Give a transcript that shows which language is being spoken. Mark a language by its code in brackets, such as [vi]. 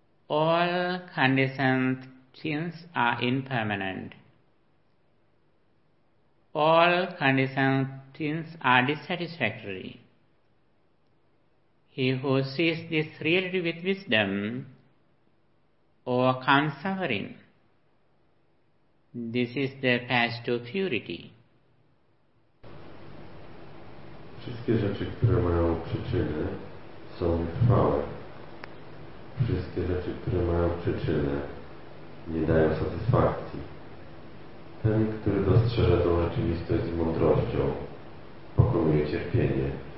[en] All conditions Sins are impermanent. All conditioned sins are dissatisfactory. He who sees this reality with wisdom overcomes suffering. This is the path to purity. [pl] Wszystkie rzeczy, które mają przyczynę, są trwałe. Wszystkie rzeczy, które mają przyczynę, nie dają satysfakcji. Ten, który dostrzeże tą rzeczywistość z mądrością, pokonuje cierpienie.